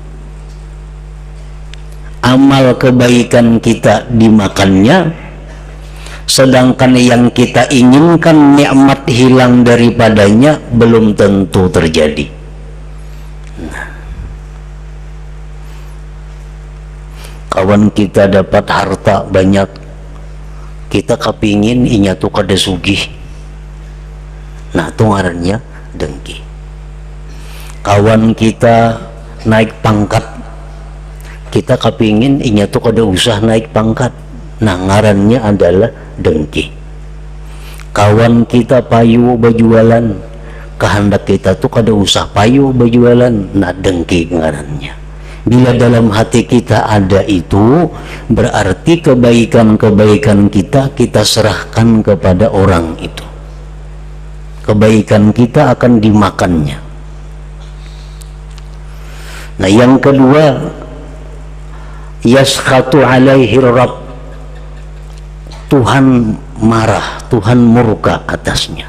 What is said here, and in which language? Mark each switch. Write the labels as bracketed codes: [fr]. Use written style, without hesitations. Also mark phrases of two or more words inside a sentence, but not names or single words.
[id] Amal kebaikan kita dimakannya, sedangkan yang kita inginkan nikmat hilang daripadanya belum tentu terjadi. [bjn] Kawan kita dapat harta banyak, kita kepingin inya tuh kada sugih, nah itu ngarannya dengki. Kawan kita naik pangkat, kita kepingin inya tuh kada usah naik pangkat, nah ngarannya adalah dengki. Kawan kita payu berjualan, kehendak kita tuh kada usah payu berjualan, nah dengki ngarannya. [id] Bila dalam hati kita ada itu, berarti kebaikan-kebaikan kita serahkan kepada orang itu. Kebaikan kita akan dimakannya. Nah yang kedua, [ar] يسخط عليه الرب, [id] Tuhan marah, Tuhan murka atasnya.